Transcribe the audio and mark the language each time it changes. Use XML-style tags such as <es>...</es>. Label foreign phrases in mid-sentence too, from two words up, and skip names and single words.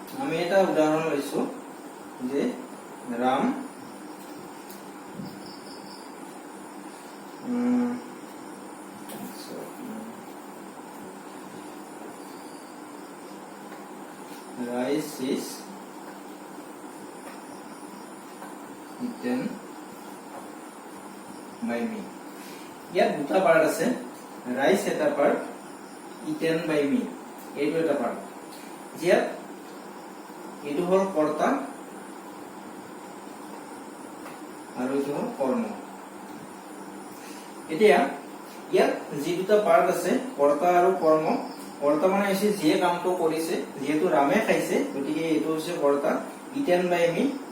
<as>আমি এটা উদাহৰণ লৈছো যে ৰাম</as> <en>rice is eaten by me.</en> <as>ইয়াত দুটা পাৰ্ট আছে, ৰাইচ এটা পাৰ্ট,</as> <en>eaten by me</en> <as>এইটো এটা পাৰ্ট। ইয়াত এইটো হ'ল কৰ্তা আৰু এইটো হ'ল কৰ্ম। এতিয়া ইয়াত যি দুটা পাৰ্ট আছে কৰ্তা আৰু কৰ্ম, কৰ্তা মানে হৈছে যিয়ে কামটো কৰিছে, যিহেতু ৰামে খাইছে গতিকে এইটো হৈছে কৰ্তা,</as> <en>eaten by me.</en>